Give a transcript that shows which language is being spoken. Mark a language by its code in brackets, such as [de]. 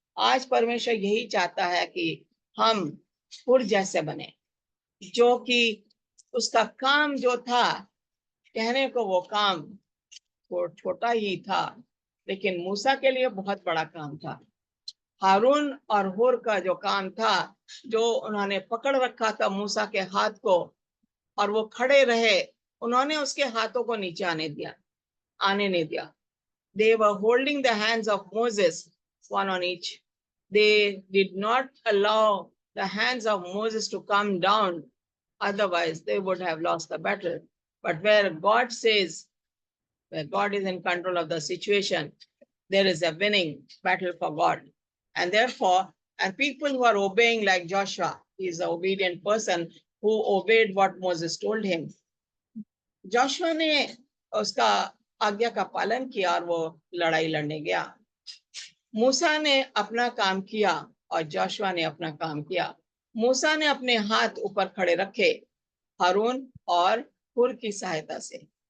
[hi] आज परमेश्वर यही चाहता है कि हम हुर जैसे बने, जो कि उसका काम जो था, कहने को वो काम वो छोटा ही था लेकिन मूसा के लिए बहुत बड़ा काम था। हारून और हुर का जो काम था, जो उन्होंने पकड़ रखा था मूसा के हाथ को और वो खड़े रहे, उन्होंने उसके हाथों को नीचे आने नहीं दिया। [en] They were holding the hands of Moses, one on each. They did not allow the hands of Moses to come down, otherwise they would have lost the battle. But where God says, where God is in control of the situation, there is a winning battle for God. And therefore, and people who are obeying like Joshua, he is an obedient person who obeyed what Moses told him. [hi] Joshua ने उसका आज्ञा का पालन किया और वो लड़ाई लड़ने गया। मूसा ने अपना काम किया और जोशुआ ने अपना काम किया। मूसा ने अपने हाथ ऊपर खड़े रखे हारून और हुर की सहायता से।